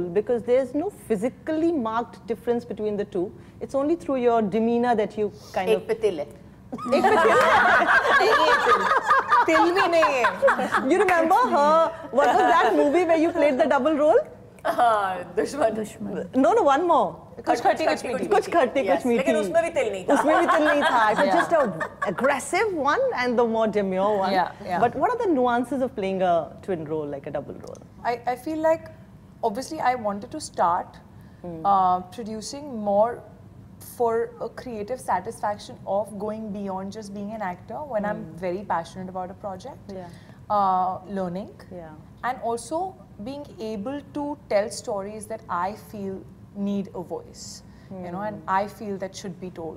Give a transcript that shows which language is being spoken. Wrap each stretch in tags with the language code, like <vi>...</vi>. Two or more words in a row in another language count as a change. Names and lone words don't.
<en>Because there's no physically marked difference between the two. It's only through your demeanor that you kind of...</en> <hi>तिल भी नहीं है.</hi> <en>You remember her, what was that movie where you played the double role? Dushman. No, one more. Kuch khatti kuch meethi. Kuch khatti kuch meethi.</en> <hi>लेकिन उसमें भी तिल नहीं था. उसमें भी तिल नहीं था.</hi> <en>So just an aggressive one and the more demure one. But what are the nuances of playing a twin role, like a double role? I feel like, obviously, I wanted to start producing more for a creative satisfaction of going beyond just being an actor when I'm very passionate about a project, learning, and also being able to tell stories that I feel need a voice, you know, and I feel that should be told.</en>